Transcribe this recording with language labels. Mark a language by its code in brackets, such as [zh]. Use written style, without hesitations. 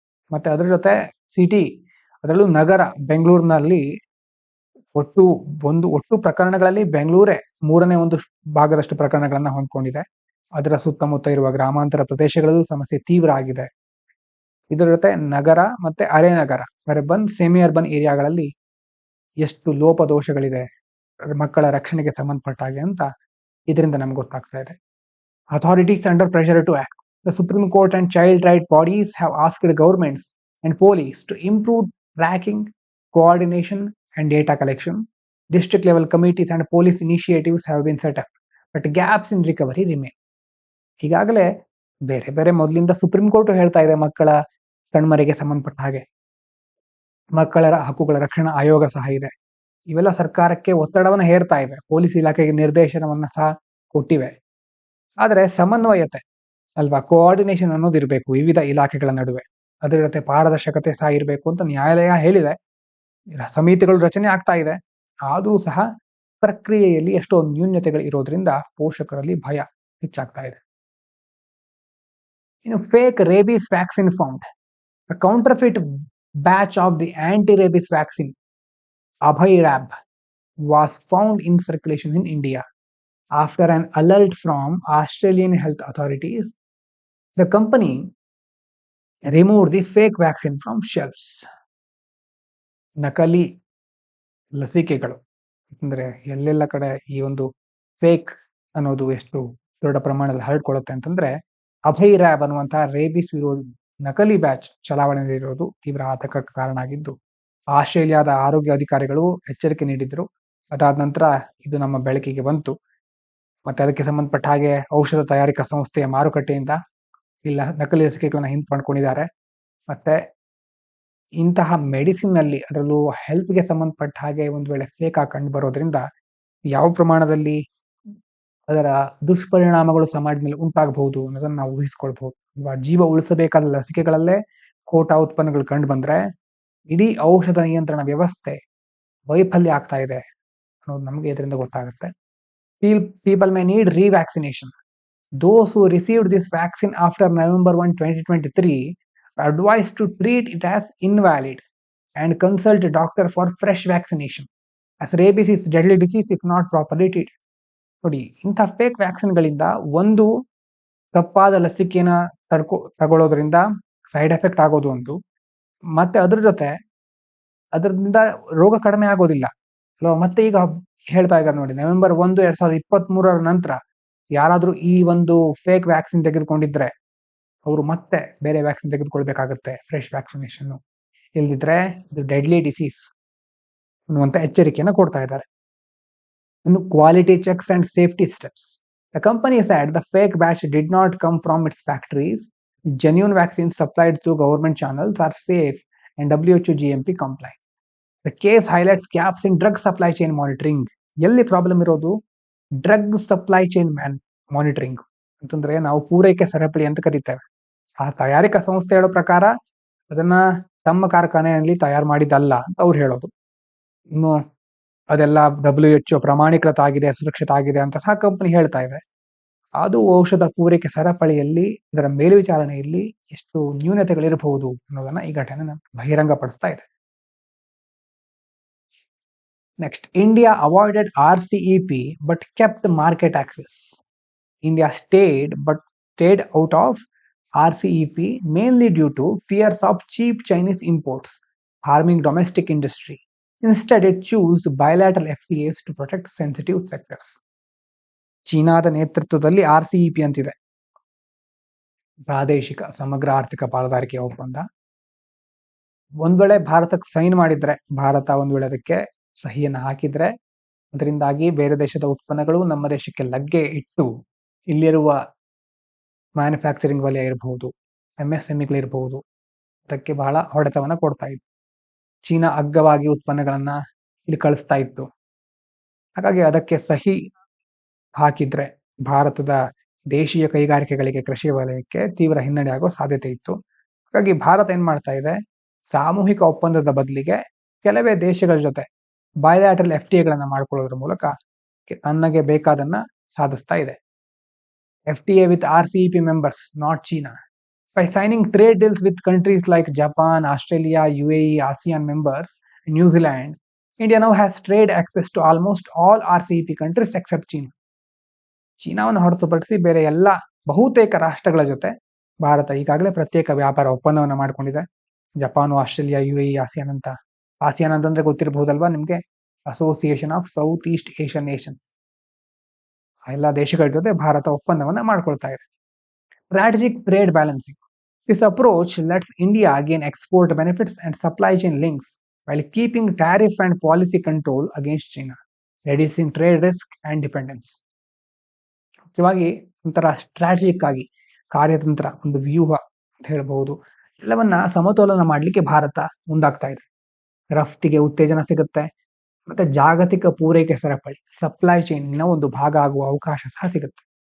[kn] ಮತ್ತೆ ಅದರ ಜೊತೆ ಸಿಟಿ, ಅದರಲ್ಲೂ ನಗರ ಬೆಂಗಳೂರಿನಲ್ಲಿ ಒಟ್ಟು ಪ್ರಕರಣಗಳಲ್ಲಿ ಬೆಂಗಳೂರೇ 1/3 ಭಾಗದಷ್ಟು ಪ್ರಕರಣಗಳನ್ನ ಹೊಂದ್ಕೊಂಡಿದೆ. ಅದರ ಸುತ್ತಮುತ್ತ ಇರುವ ಗ್ರಾಮಾಂತರ ಪ್ರದೇಶಗಳಲ್ಲೂ ಸಮಸ್ಯೆ ತೀವ್ರ ಆಗಿದೆ. ಇದರ ಜೊತೆ ನಗರ ಮತ್ತೆ ಅರೆ ನಗರ, [en] urban semi urban [kn] ಏರಿಯಾಗಳಲ್ಲಿ ಎಷ್ಟು ಲೋಪದೋಷಗಳಿದೆ ಮಕ್ಕಳ ರಕ್ಷಣೆಗೆ ಸಂಬಂಧಪಟ್ಟ ಹಾಗೆ ಅಂತ ಇದರಿಂದ ನಮ್ಗೆ ಗೊತ್ತಾಗ್ತಾ ಇದೆ. [en] Authorities under pressure to act. The Supreme Court and child rights bodies have asked governments and police to improve tracking, coordination, and data collection. District level committees and police initiatives have been set up, but gaps in recovery remain. [kn] ಈಗಾಗಲೇ ಬೇರೆ ಮೊದಲಿಂದ supreme court ಹೇಳ್ತಾ ಇದೆ ಮಕ್ಕಳ ಕಣ್ಮರೆಗೆ ಸಂಬಂಧಪಟ್ಟ ಹಾಗೆ. ಮಕ್ಕಳ ಹಕ್ಕುಗಳ ರಕ್ಷಣಾ ಆಯೋಗ ಸಹ ಇದೆ. ಇವೆಲ್ಲ ಸರ್ಕಾರಕ್ಕೆ ಒತ್ತಡವನ್ನ ಹೇರ್ತಾ ಇವೆ. ಪೊಲೀಸ್ ಇಲಾಖೆಗೆ ನಿರ್ದೇಶನವನ್ನ ಸಹ ಕೊಟ್ಟಿವೆ. ಆದರೆ ಸಮನ್ವಯತೆ ಅಲ್ವಾ, ಕೋಆರ್ಡಿನೇಷನ್ ಅನ್ನೋದು ಇರಬೇಕು ವಿವಿಧ ಇಲಾಖೆಗಳ ನಡುವೆ. ಅದರ ಜೊತೆ ಪಾರದರ್ಶಕತೆ ಸಹ ಇರಬೇಕು ಅಂತ ನ್ಯಾಯಾಲಯ ಹೇಳಿದೆ. ಸಮಿತಿಗಳು ರಚನೆ ಆಗ್ತಾ ಇದೆ. ಆದರೂ ಸಹ ಪ್ರಕ್ರಿಯೆಯಲ್ಲಿ ಎಷ್ಟೋ ನ್ಯೂನ್ಯತೆಗಳು ಇರೋದ್ರಿಂದ ಪೋಷಕರಲ್ಲಿ ಭಯ ಹೆಚ್ಚಾಗ್ತಾ ಇದೆ. ಇನ್ನು [en] Fake rabies vaccine found. A counterfeit batch of the anti-rabies vaccine Abhairab was found in circulation in India. After an alert from Australian health authorities, the company removed the fake vaccine from shelves. [kn] ನಕಲಿ ಲಸಿಕೆಗಳು ಅಂದ್ರೆ ಎಲ್ಲೆಲ್ಲ ಕಡೆ ಈ ಒಂದು fake ಅನ್ನೋದು ಎಷ್ಟು ದೊಡ್ಡ ಪ್ರಮಾಣದಲ್ಲಿ ಹರಡ್ಕೊಳ್ಳುತ್ತೆ ಅಂತಂದ್ರೆ, ಅಭೈರ್ಯಾಬ್ ಅನ್ನುವಂತಹ ರೇಬಿಸ್ ವಿರೋಧಿ ನಕಲಿ ಬ್ಯಾಚ್ ಚಲಾವಣೆಯಲ್ಲಿರೋದು ತೀವ್ರ ಆತಂಕಕ್ಕೆ ಕಾರಣ ಆಗಿದ್ದು, ಆಸ್ಟ್ರೇಲಿಯಾದ ಆರೋಗ್ಯ ಅಧಿಕಾರಿಗಳು ಎಚ್ಚರಿಕೆ ನೀಡಿದ್ರು. ಅದಾದ ನಂತರ ಇದು ನಮ್ಮ ಬೆಳಕಿಗೆ ಬಂತು. ಮತ್ತೆ ಅದಕ್ಕೆ ಸಂಬಂಧಪಟ್ಟ ಹಾಗೆ ಔಷಧ ತಯಾರಿಕಾ ಸಂಸ್ಥೆಯ ಮಾರುಕಟ್ಟೆಯಿಂದ ಇಲ್ಲ ನಕಲಿ ಲಸಿಕೆಗಳನ್ನ ಹಿಂಪಡ್ಕೊಂಡಿದ್ದಾರೆ. ಮತ್ತೆ ಇಂತಹ ಮೆಡಿಸಿನ್ ನಲ್ಲಿ, ಅದರಲ್ಲೂ ಹೆಲ್ತ್ಗೆ ಸಂಬಂಧಪಟ್ಟ ಹಾಗೆ ಒಂದು ವೇಳೆ ಫೇಕ್ ಆಗಿ ಕಂಡು ಬರೋದ್ರಿಂದ ಯಾವ ಪ್ರಮಾಣದಲ್ಲಿ ಅದರ ದುಷ್ಪರಿಣಾಮಗಳು ಸಮಾಜ ಮೇಲೆ ಉಂಟಾಗಬಹುದು ಅನ್ನೋದನ್ನ ನಾವು ಊಹಿಸ್ಕೊಳ್ಬಹುದು. ಜೀವ ಉಳಿಸಬೇಕಾದ ಲಸಿಕೆಗಳಲ್ಲೇ ಖೋಟಾ ಉತ್ಪನ್ನಗಳು ಕಂಡು ಬಂದ್ರೆ ಇಡೀ ಔಷಧ ನಿಯಂತ್ರಣ ವ್ಯವಸ್ಥೆ ವೈಫಲ್ಯ ಆಗ್ತಾ ಇದೆ ಅನ್ನೋದು ನಮಗೆ ಇದರಿಂದ ಗೊತ್ತಾಗುತ್ತೆ. [en] People may need revaccination. Those who received this vaccine after November 1, 2023 are advised to treat it as invalid and consult a doctor for fresh vaccination, as rabies is deadly disease if not properly treated. [kn] ನೋಡಿ, ಇಂಥ fake ವ್ಯಾಕ್ಸಿನ್ಗಳಿಂದ ಒಂದು ತಪ್ಪಾದ ಲಸಿಕೆನ ತಗೊಳ್ಳೋದ್ರಿಂದ [en] side effect [kn] ಆಗೋದು ಒಂದು, ಮತ್ತೆ ಅದ್ರ ಜೊತೆ ಅದರಿಂದ ರೋಗ ಕಡಿಮೆ ಆಗೋದಿಲ್ಲ. ಅಲ್ವಾ? ಮತ್ತೆ ಈಗ ಹೇಳ್ತಾ ಇದ್ದಾರೆ ನೋಡಿ, ನವೆಂಬರ್ 1, 2023 ನಂತರ ಯಾರಾದ್ರೂ ಈ ಒಂದು ಫೇಕ್ ವ್ಯಾಕ್ಸಿನ್ ತೆಗೆದುಕೊಂಡಿದ್ರೆ ಅವರು ಮತ್ತೆ ಬೇರೆ ವ್ಯಾಕ್ಸಿನ್ ತೆಗೆದುಕೊಳ್ಬೇಕಾಗತ್ತೆ, [en] Fresh vaccination. [kn] ಇಲ್ದಿದ್ರೆ ಇದು [en] deadly disease [kn] ಅನ್ನುವಂತ ಎಚ್ಚರಿಕೆಯನ್ನು ಕೊಡ್ತಾ ಇದ್ದಾರೆ. ಇನ್ನು [en] Quality checks and safety steps. The company said the fake batch did not come from its factories. Genuine vaccines supplied through government channels are safe and WHO GMP compliant. The case highlights gaps in drug supply chain monitoring. [kn] ಎಲ್ಲಿ problem ಇರೋದು? [en] drug supply chain monitoring [kn] ಅಂತಂದ್ರೆ ನಾವು ಪೂರೈಕೆ ಸರಪಳಿ ಅಂತ ಕರೀತೇವೆ. ಆ ತಯಾರಿಕಾ ಸಂಸ್ಥೆ ಹೇಳೋ ಪ್ರಕಾರ ಅದನ್ನ ತಮ್ಮ ಕಾರ್ಖಾನೆಯಲ್ಲಿ ತಯಾರು ಮಾಡಿದ್ದಲ್ಲ ಅಂತ ಅವ್ರು ಹೇಳೋದು. ಇನ್ನು ಅದೆಲ್ಲ WHO ಪ್ರಮಾಣೀಕೃತ ಆಗಿದೆ, ಸುರಕ್ಷಿತ ಆಗಿದೆ ಅಂತ ಸಹ ಕಂಪನಿ ಹೇಳ್ತಾ ಇದೆ. ಅದು ಔಷಧ ಪೂರೈಕೆ ಸರಪಳಿಯಲ್ಲಿ ಇದರ ಮೇಲ್ವಿಚಾರಣೆಯಲ್ಲಿ ಎಷ್ಟು ನ್ಯೂನತೆಗಳಿರಬಹುದು ಅನ್ನೋದನ್ನ ಈ ಘಟನೆ ಬಹಿರಂಗಪಡಿಸ್ತಾ ಇದೆ. [en] Next, India avoided RCEP but kept market access. India stayed out of RCEP mainly due to fears of cheap Chinese imports harming domestic industry. Instead, it chose bilateral FTAs to protect sensitive sectors. [kn] ಚೀನಾದ ನೇತೃತ್ವದಲ್ಲಿ RCEP ಅಂತಿದೆ, ಪ್ರಾದೇಶಿಕ ಸಮಗ್ರ ಆರ್ಥಿಕ ಪಾಲುದಾರಿಕೆ ಒಪ್ಪಂದ. ಒಂದ್ ವೇಳೆ ಭಾರತಕ್ಕೆ ಸೈನ್ ಮಾಡಿದ್ರೆ, ಭಾರತ ಒಂದ್ ವೇಳೆ ಅದಕ್ಕೆ ಸಹಿಯನ್ನು ಹಾಕಿದ್ರೆ, ಅದರಿಂದಾಗಿ ಬೇರೆ ದೇಶದ ಉತ್ಪನ್ನಗಳು ನಮ್ಮ ದೇಶಕ್ಕೆ ಲಗ್ಗೆ ಇಟ್ಟು ಇಲ್ಲಿರುವ ಮ್ಯಾನುಫ್ಯಾಕ್ಚರಿಂಗ್ ವಲಯ ಇರಬಹುದು, MSMEಗಳಿರಬಹುದು, ಅದಕ್ಕೆ ಬಹಳ ಹೊಡೆತವನ್ನ ಕೊಡ್ತಾ ಇತ್ತು. ಚೀನಾ ಅಗ್ಗವಾಗಿ ಉತ್ಪನ್ನಗಳನ್ನ ಇಲ್ಲಿ ಕಳಿಸ್ತಾ ಇತ್ತು. ಹಾಗಾಗಿ ಅದಕ್ಕೆ ಸಹಿ ಹಾಕಿದ್ರೆ ಭಾರತದ ದೇಶೀಯ ಕೈಗಾರಿಕೆಗಳಿಗೆ, ಕೃಷಿ ವಲಯಕ್ಕೆ ತೀವ್ರ ಹಿನ್ನಡೆ ಆಗೋ ಸಾಧ್ಯತೆ ಇತ್ತು. ಹಾಗಾಗಿ ಭಾರತ ಏನ್ ಮಾಡ್ತಾ ಇದೆ, ಸಾಮೂಹಿಕ ಒಪ್ಪಂದದ ಬದಲಿಗೆ ಕೆಲವೇ ದೇಶಗಳ ಜೊತೆ ಬಯಲ್ಯಾಟರಲ್ FTAಗಳನ್ನ ಮಾಡ್ಕೊಳ್ಳೋದ್ರ ಮೂಲಕ ತನ್ನಗೆ ಬೇಕಾದನ್ನ ಸಾಧಿಸ್ತಾ ಇದೆ. [en] FTA with RCEP members, not China. By signing trade deals with countries like Japan, Australia, UAE, ASEAN members, and New Zealand, India now has trade access to almost all RCEP countries except China. [kn] ಚೀನಾವನ್ನು ಹೊರತುಪಡಿಸಿ ಬೇರೆ ಎಲ್ಲ ಬಹುತೇಕ ರಾಷ್ಟ್ರಗಳ ಜೊತೆ ಭಾರತ ಈಗಾಗಲೇ ಪ್ರತ್ಯೇಕ ವ್ಯಾಪಾರ ಒಪ್ಪಂದವನ್ನು ಮಾಡಿಕೊಂಡಿದೆ. ಜಪಾನ್, ಆಸ್ಟ್ರೇಲಿಯಾ, UAE, ಆಸಿಯಾನ್ ಅಂತ. ಆಸಿಯಾನ್ ಅಂತಂದ್ರೆ ಗೊತ್ತಿರಬಹುದಲ್ವಾ ನಿಮ್ಗೆ, association of south East Asian Nations. ಎಲ್ಲ ದೇಶಗಳ ಜೊತೆ ಭಾರತ ಒಪ್ಪಂದವನ್ನ ಮಾಡ್ಕೊಳ್ತಾ ಇದೆ. [en] Strategic trade balancing. This approach lets India gain export benefits and supply chain links while keeping tariff and policy control against China, reducing trade risk and dependence. [kn] ಮುಖ್ಯವಾಗಿ ಒಂಥರ strategic ಆಗಿ ಕಾರ್ಯತಂತ್ರ, ಒಂದು ವ್ಯೂಹ ಅಂತ ಹೇಳ್ಬಹುದು, ಎಲ್ಲವನ್ನ ಸಮತೋಲನ ಮಾಡಲಿಕ್ಕೆ ಭಾರತ ಮುಂದಾಗ್ತಾ ಇದೆ. ರಫ್ತಿಗೆ ಉತ್ತೇಜನ ಸಿಗುತ್ತೆ, ಮತ್ತೆ ಜಾಗತಿಕ ಪೂರೈಕೆ ಸರಪಳಿ, ಸಪ್ಲೈ ಚೈನ್ನ ಒಂದು ಭಾಗ ಆಗುವ ಅವಕಾಶ ಸಹ ಸಿಗುತ್ತೆ.